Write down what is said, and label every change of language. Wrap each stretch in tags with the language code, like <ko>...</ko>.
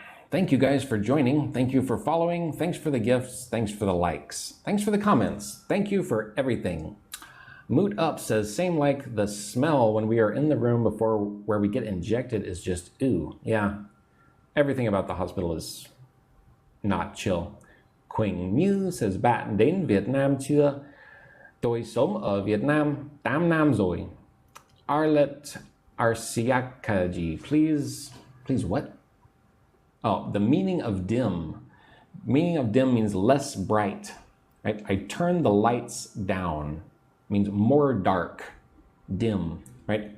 <en>Thank you guys for joining. Thank you for following. Thanks for the gifts. Thanks for the likes. Thanks for the comments. Thank you for everything. Moot Up says, same like the smell when we are in the room before where we get injected is just ooh. Yeah, everything about the hospital is not chill.</en> <vi>Quỳnh Như says, bạn đến Việt Nam chưa? Tôi sống ở Việt Nam 8 năm rồi.</vi> <en>Arlet Arsiakaji, please what? Oh, the meaning of dim. Meaning of dim means less bright, right? I turn the lights down, means more dark, dim, right?</en>